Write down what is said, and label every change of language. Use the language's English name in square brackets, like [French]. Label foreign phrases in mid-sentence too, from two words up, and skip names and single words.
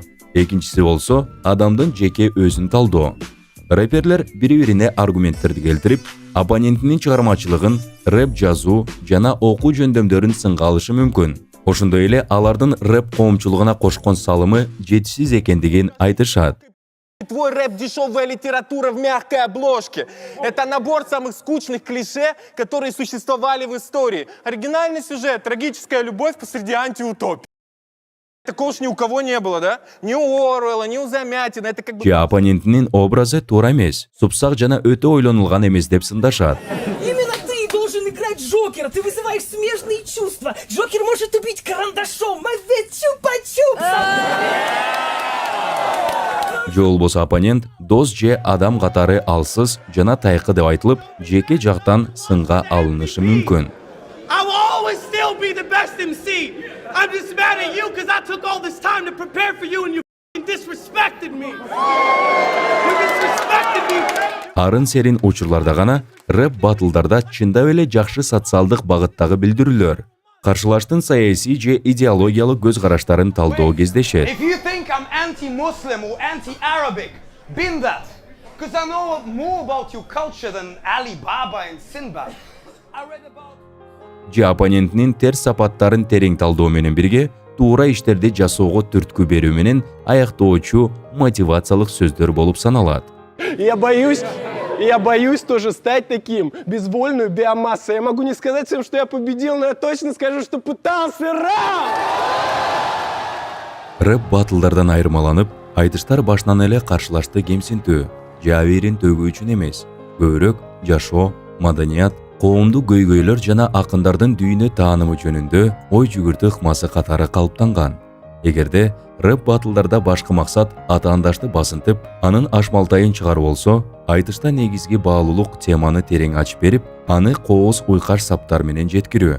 [Kyrgyz] Экинчиси болсо адамдын жеке өзүн талдоо. Рэперлер бири-бирине аргументтерди келтирип, оппонентинин чыгармачылыгын, рэп жазуу жана окуу жөндөмдөрүн сынга алышы мүмкүн. Ошондой эле алардын рэп коомчулугуна кошкон салымы жетишсиз экендигин айтышат. [Russian] Твой рэп – дешевая литература в мягкой обложке. Это набор самых скучных клише, которые существовали в истории. Оригинальный сюжет – трагическая любовь посреди антиутопии. Такого уж ни у кого не было, да? Ни у Оруэлла, ни у Замятина. Это как бы... [Kyrgyz] Же оппонентинин образы туура эмес, супсак жана өтө ойлонулган эмес деп сындашат. [Russian] Именно ты должен играть Джокера. Ты вызываешь смежные чувства. Джокер может убить карандашом. Мы ведь чупа-чупса. [Kyrgyz] Же болбосо оппонент дос же адам катары алсыз жана тайкы деп айтылып, жеке жактан сынга алынышы мүмкүн. [English] I will always still be the best MC. I'm just mad at you because I took all this time to prepare for you and you disrespected me. You disrespected me. [Kyrgyz] Арын серин учурларда гана рэп батылдарда чындап эле жакшы социалдык багыттагы билдирүүлөр, каршылаштын саясий же идеологиялык көз караштарын талдоо кездешет. [English] If you think I'm anti-Muslim or anti-Arabic, been that. Because I know more about your culture than Ali Baba and Sinbad. I read about... [Kyrgyz] Же оппонентинин терс сапаттарын терең талдоо менен бирге туура иштерди жасоого түрткү берүү менен аяктоочу мотивациялык сөздөр болуп саналат. [Russian] Я боюсь тоже стать таким, безвольную биомассой. Я могу не сказать всем, что я победил, но я точно скажу, что пытался. [Kyrgyz] Рэп батылдардан айырмаланып, айтыштар башынан эле каршылашты кемсинтүү, же абийирин төгүү үчүн эмес, көбүрөөк жашоо, маданият, коомдук көйгөйлөр жана акындардын дүйнө таанымы жөнүндө ой жүгүртүү ыкмасы катары калыптанган. Эгерде рэп батылдарда башкы максат атаандашты басынтып, анын ашмалтайын чыгаруу болсо, айтышта негизги баалуулук теманы терең ачып берип, аны кооз уйкаш саптар менен жеткирүү.